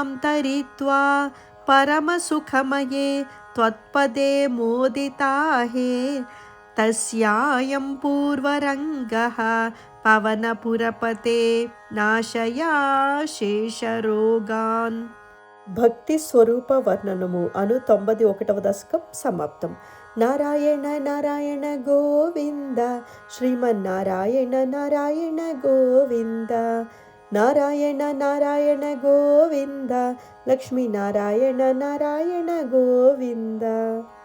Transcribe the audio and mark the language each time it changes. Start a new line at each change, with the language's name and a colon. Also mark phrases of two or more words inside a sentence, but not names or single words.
Sanskrit: तरित्वा परमसुखमये त्वत्पदे मोदिताहे तस्यायं पूर्वरङ्गः पवनपुरपते नाशया शेषरोगान्
Telugu: భక్తి స్వరూప వర్ణనము అను 91వ దశకం సమాప్తం. నారాయణ నారాయణ గోవింద శ్రీమన్నారాయణ నారాయణ గోవింద నారాయణ నారాయణ గోవింద లక్ష్మీనారాయణ నారాయణ గోవింద.